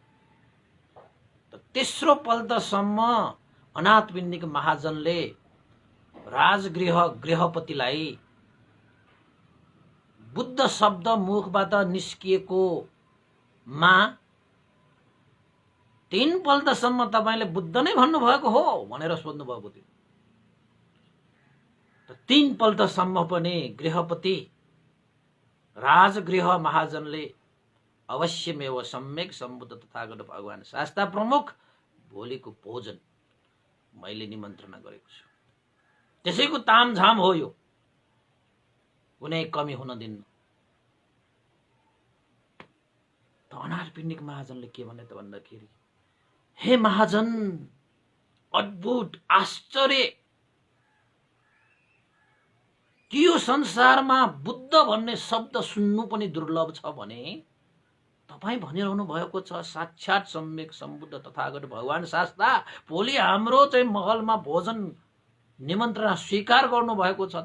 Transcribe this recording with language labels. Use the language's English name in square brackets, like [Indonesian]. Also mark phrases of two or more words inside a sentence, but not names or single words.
[Nepali] तेस्रो पल्टसम्म अनाथ पिण्डिक महाजनले राजगृह गृहपतिलाई बुद्ध शब्द मुखबाट निस्किएको मा 3 पल्टसम्म तपाईले बुद्ध नै भन्नुभएको हो भनेर सोध्नु भएको थियो। 3 पल्टसम्म पनि गृहपति राजगृह महाजनले अवश्यमेव सम्यक सम्बुद्ध तथागत भगवान शास्ता प्रमुख भोलिको भोजन मैले निमन्त्रणा गरेको छु, त्यसैको तामझाम हो यो, कुनै कमी हुन दिन्न। त अनाथ पिण्डिक महाजनले के भने त भन्दाखेरि, हे महाजन, अद्भुत आश्चर्य कि यो संसारमा बुद्ध भन्ने शब्द सुन्नु पनि दुर्लभ छ भने तपाई भनिरहनु भएको छ साक्षात सम्यक सम्बुद्ध तथागत भगवान शास्ता भोलि हाम्रो चाहिँ महलमा भोजन निमन्त्रणा स्वीकार गर्नु भएको छ।